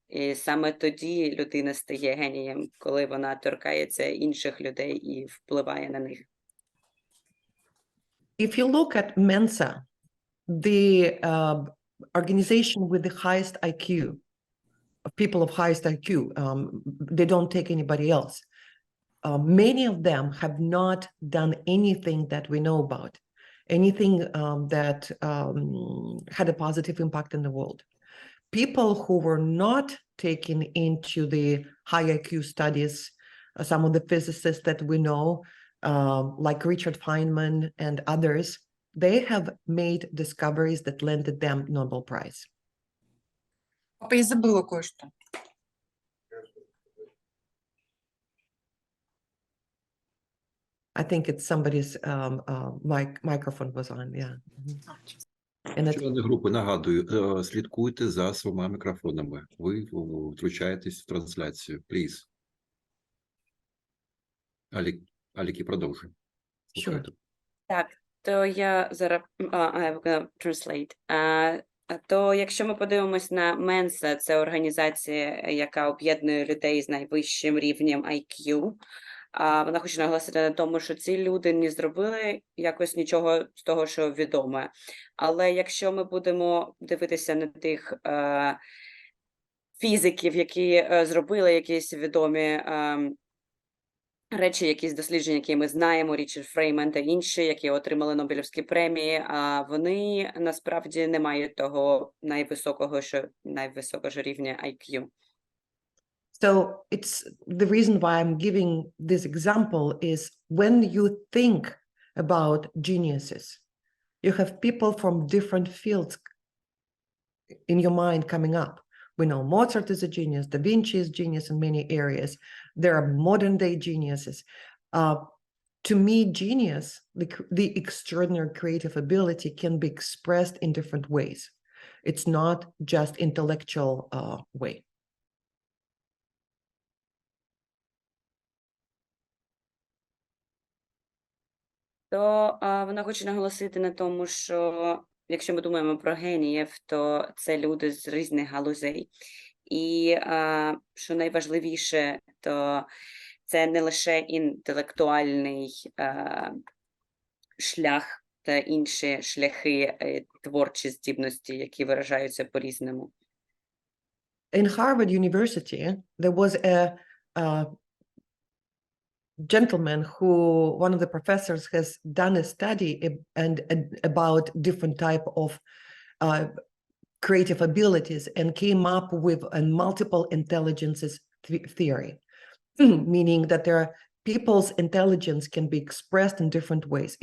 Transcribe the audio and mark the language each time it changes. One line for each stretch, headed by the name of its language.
Ukrainian: І саме тоді людина стає генієм, коли вона торкається інших людей і впливає на них.
English: If you look at Mensa, the organization with the highest IQ, people of highest IQ, they don't take anybody else. Many of them have not done anything that we know about, anything that had a positive impact in the world. People who were not taken into the high IQ studies, some of the physicists that we know, like Richard Feynman and others, they have made discoveries that landed them Nobel Prize.
Russian: Я забыла кое-что.
English: I think it's somebody's microphone was on, yeah. And it's,
Ukrainian: Члени групи, нагадую, слідкуйте за своїми мікрофонами. Ви втручаєтесь в трансляцію.
English: Please.
Ukrainian: Алікі, продовжуй.
English: sure.
Ukrainian: Так, то я зараз
English: I'm gonna translate.
Ukrainian: То якщо ми подивимось на Менса, це організація, яка об'єднує людей з найвищим рівнем IQ. Вона хоче наголосити на тому, що ці люди не зробили якось нічого з того, що відоме. Але якщо ми будемо дивитися на тих фізиків, які зробили якісь відомі речі, якісь дослідження, які ми знаємо, Річард Фрейман та інші, які отримали Нобелівські премії, а вони насправді не мають того найвисокого рівня IQ.
English: So it's the reason why I'm giving this example is when you think about geniuses, you have people from different fields in your mind coming up. We know Mozart is a genius, Da Vinci is genius in many areas. There are modern day geniuses. To me, genius, the extraordinary creative ability can be expressed in different ways. It's not just intellectual way.
Ukrainian: То вона хоче наголосити на тому, що якщо ми думаємо про геніїв, то це люди з різних галузей. І що найважливіше, то це не лише інтелектуальний шлях та інші шляхи творчі здібності, які виражаються по-різному.
English: In Harvard University, there was a gentleman who, one of the professors, has done a study about different type of creative abilities and came up with a multiple intelligences theory, meaning that there are people's intelligence can be expressed in different ways.